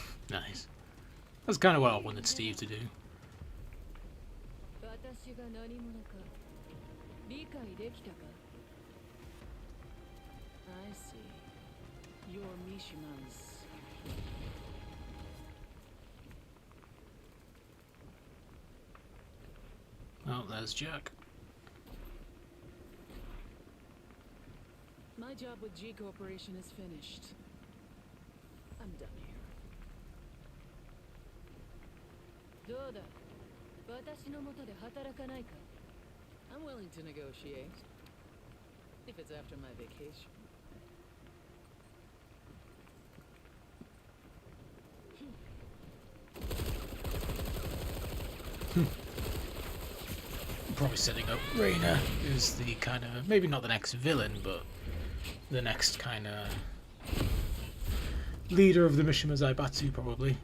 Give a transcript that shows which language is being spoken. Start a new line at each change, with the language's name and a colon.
English: Nice. That's kind of what I wanted Steve to do.
Japanese: 私が何者か理解できたか
English: I see. You're Mishima's. Oh, there's Jack. My job with G Corporation is finished. I'm done here.
Japanese: どうだ私の下で働かないか
English: I'm willing to negotiate. If it's after my vacation. Probably setting up Reina is the kind of, maybe not the next villain, but the next kind of leader of the Mishima Zaibatsu, probably.